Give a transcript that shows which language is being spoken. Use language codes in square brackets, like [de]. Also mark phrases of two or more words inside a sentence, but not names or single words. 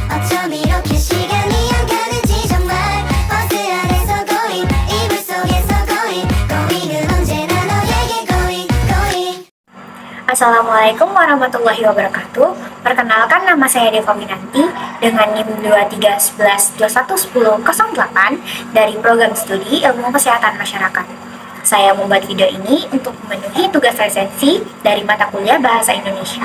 [ko] 어쩜 이렇게 시간이 안 가는지 정말 버스 안에서 고잉 이불 속에서 고잉은 언제나 너에게 고잉. [ar] السلام عليكم ورحمة الله وبركاته. [id] Perkenalkan, nama saya Deva Winanti dengan NIM 2311211008 dari Program Studi Ilmu Kesehatan Masyarakat. Saya membuat video ini untuk memenuhi tugas resensi dari mata kuliah Bahasa Indonesia.